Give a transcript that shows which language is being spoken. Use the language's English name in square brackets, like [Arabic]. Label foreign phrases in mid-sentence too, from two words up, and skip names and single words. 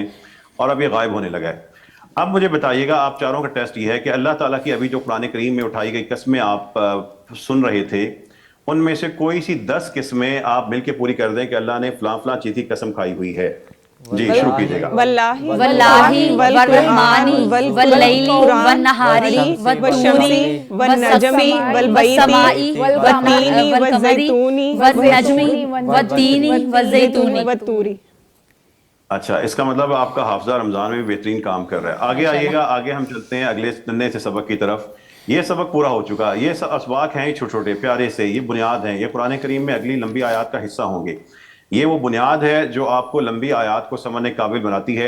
[Urdu] اور اب یہ غائب ہونے لگا ہے. اب مجھے بتائیے گا، آپ چاروں کا ٹیسٹ یہ ہے کہ اللہ تعالیٰ کی ابھی جو قرآن کریم میں اٹھائی گئی قسمیں آپ سن رہے تھے ان میں سے کوئی سی 10 قسمیں آپ مل کے پوری کر دیں کہ اللہ نے فلاں فلاں چیز کی قسم کھائی ہوئی ہے. جی شروع کیجیے گا. [Arabic] واللہ والرحمن واللیل والنہاری والطوری والنجمی والبیتی والتینی والزیتونی والنجمی والتینی والزیتونی. [Urdu] اچھا، اس کا مطلب آپ کا حافظہ رمضان میں بھی بہترین کام کر رہا ہے. آگے آئیے گا، آگے ہم چلتے ہیں اگلے ننے سے سبق کی طرف. یہ سبق پورا ہو چکا. یہ سب اسباق ہیں چھوٹے چھوٹے پیارے سے، یہ بنیاد ہیں. یہ قرآن کریم میں اگلی لمبی آیات کا حصہ ہوں گے. یہ وہ بنیاد ہے جو آپ کو لمبی آیات کو سمجھنے قابل بناتی ہے.